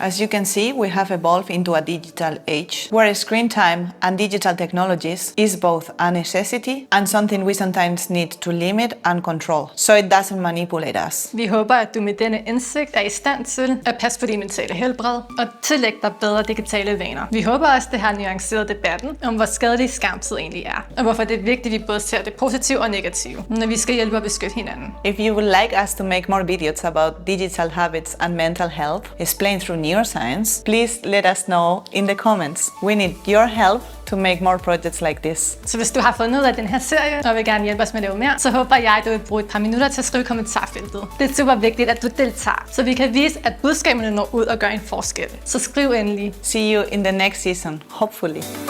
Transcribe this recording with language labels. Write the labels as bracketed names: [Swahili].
[English] As you can see, we have evolved into a digital age where screen time and digital technologies is both a necessity and something we sometimes need to limit and control, so it doesn't manipulate us. [Danish] Vi håber, at du med denne indsigt er i stand til at passe på din mentale helbred og tillægge dig bedre digitale vaner. Vi håber også, at det har nuanceret debatten om, hvor skadelig skærmtid egentlig er, og hvorfor det er vigtigt, at vi både ser det positive og negative, når vi skal hjælpe og beskytte hinanden. [English] If you would like us to make more videos about digital habits and mental health, explained through neuroscience, please let us know in the comments. We need your help to make more projects like this. [Danish] Så hvis du har fundet ud af den her serie og vil gerne hjælpe os med at lave mere, så håber jeg, at du vil bruge et par minutter til at skrive i kommentarfeltet. Det er super vigtigt, at du deltager, så vi kan vise, at budskaberne når ud og gør en forskel. Så skriv endelig. [English] See you in the next season, hopefully.